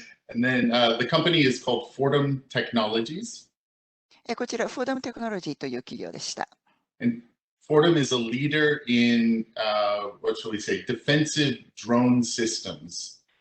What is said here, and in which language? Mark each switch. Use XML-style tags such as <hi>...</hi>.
<en>And then the company is called Fordham Technologies.</en> <ja>こちら、フォーダムテクノロジーという企業でした。</ja> <en>And Fordham is a leader in, what shall we say, defensive drone systems.</en>